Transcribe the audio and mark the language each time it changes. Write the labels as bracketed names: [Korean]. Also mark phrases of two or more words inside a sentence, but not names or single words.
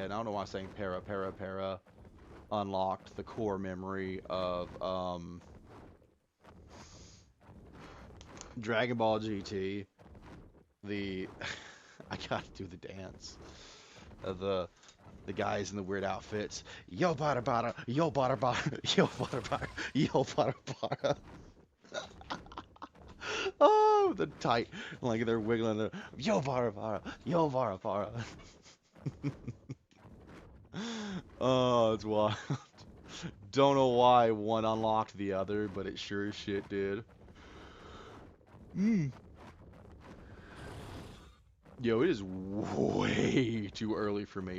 [English] I don't know why I'm saying para. Unlocked the core memory of Dragon Ball GT. The I gotta do the dance. The guys in the weird outfits. Yo bada bada, yo bada bada, yo bada bada, yo bada bada. Oh, the tight, like they're wiggling. Yo bada bada, yo bada bada. Oh, it's wild. Don't know why one unlocked the other, but it sure as shit did. Yo, it is way too early for me.